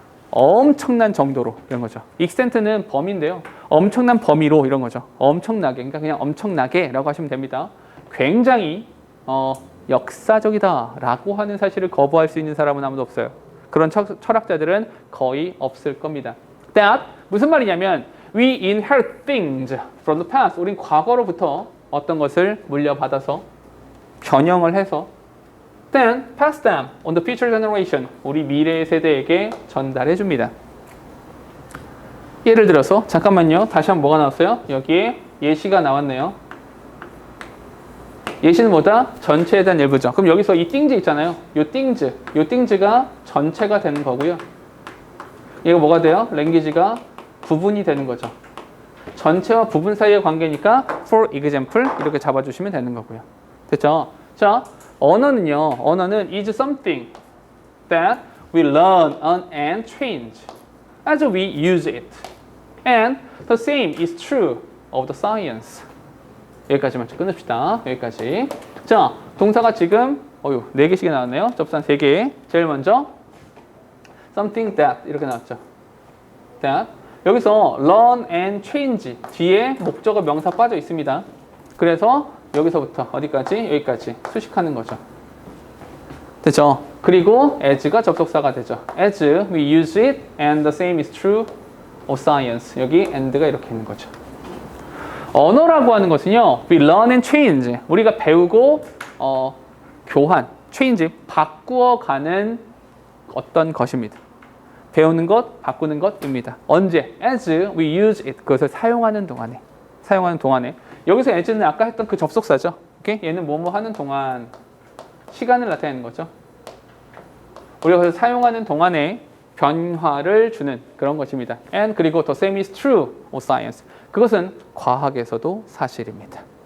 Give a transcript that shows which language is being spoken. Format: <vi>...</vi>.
<ko>엄청난 정도로 이런 거죠. extent는 범위인데요. 엄청난 범위로 이런 거죠. 엄청나게, 그러니까 그냥 엄청나게라고 하시면 됩니다. 굉장히 역사적이다라고 하는 사실을 거부할 수 있는 사람은 아무도 없어요. 그런 철학자들은 거의 없을 겁니다.</ko> <en>That</en> <ko>무슨 말이냐면</ko> <en>we inherit things from the past.</en> <ko>우린 과거로부터 어떤 것을 물려받아서 변형을 해서</ko> <en>then pass them on the future generation.</en> <ko>우리 미래 세대에게 전달해 줍니다. 예를 들어서 잠깐만요. 다시 한번 뭐가 나왔어요? 여기에 예시가 나왔네요. 예시는 뭐다? 전체에 대한 일부죠. 그럼 여기서 이 things 있잖아요. 요 things가 전체가 되는 거고요. 얘가 뭐가 돼요? 랭귀지가 부분이 되는 거죠. 전체와 부분 사이의 관계니까</ko> <en>for example</en> <ko>이렇게 잡아주시면 되는 거고요. 됐죠? 자, 언어는</ko> <en>is something that we learn and change as we use it. And the same is true of the science.</en> <ko>여기까지만 좀 끊읍시다. 여기까지. 자, 동사가 지금 4개씩이 나왔네요. 접수한 3개. 제일 먼저 something that 이렇게 나왔죠. that. 여기서 learn and change 뒤에 목적어 명사 빠져 있습니다. 그래서 여기서부터 어디까지? 여기까지 수식하는 거죠. 됐죠? 그리고 as가 접속사가 되죠.</ko> <en>as we use it and the same is true of science.</en> <ko>여기 and가 이렇게 있는 거죠. 언어라고 하는 것은요.</ko> <en>we learn and change.</en> <ko>우리가 배우고 교환, change, 바꾸어가는 어떤 것입니다. 배우는 것, 바꾸는 것입니다. 언제?</ko> <en>as we use it.</en> <ko>그것을 사용하는 동안에. 여기서 as는 아까 했던 그 접속사죠. 오케이? 얘는 뭐뭐 하는 동안 시간을 나타내는 거죠. 우리가 그래서 사용하는 동안에 변화를 주는 그런 것입니다.</ko> <en>And</en> <ko>그리고</ko> <en>the same is true of science.</en> <ko>그것은 과학에서도 사실입니다.</ko>